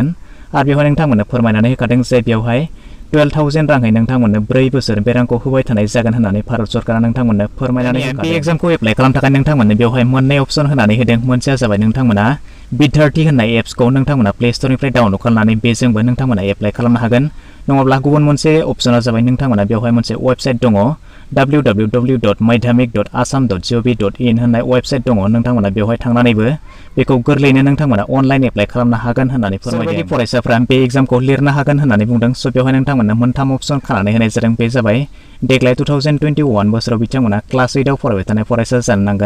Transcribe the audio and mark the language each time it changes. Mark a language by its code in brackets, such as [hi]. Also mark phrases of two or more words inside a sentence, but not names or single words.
[brx] आरो बेवहाय नोंथांमोननो फोरमायनानै होखादों जे बेवहाय 12,000 रांहै नोंथांमोननो 4 बोसोर बे रांखौ होबाय थानाय जागोन होननानै भारत सरकारा नोंथांमोननो फोरमायनानै होखादों। बे एग्जामखौ एप्लाइ खालामनो थाखाय नोंथांमोननो बेवहाय मोननै अप्शन होनानै होदों। मोनसेया जाबाय नोंथांमोना विद्यार्थी होननाय एप्सखौ नोंथांमोना प्ले स्ट'रनिफ्राय डाउनलड खालामनानै बेजोंबो नोंथांमोना एप्लाइ खालामनो हागोन। नङाब्ला गुबुन मोनसे अपसना जाबाय नोंथांमोना बेवहाय मोनसे वेबसाइट दङ www.madhyamik.assam.gov.in होननाय वेबसाइट दङ। नोंथांमोना बेवहाय थांनानैबो बेखौ गोरलैनो नोंथांमोना [en] online apply [brx] खालामनो हागोन होननानै फोरमायदों। फरायसाफ्रा बे एग्जामखौ लिरनो हागोन होननानै बुंदों। स' बेवहाय नोंथांमोना मोनथाम अपसन खानानै होनाय जादों। बे जाबाय देग्लाय 2021 बोसोराव बिथांमोना क्लास 8आव फरायबाय थानाय फरायसा जानो नांगोन।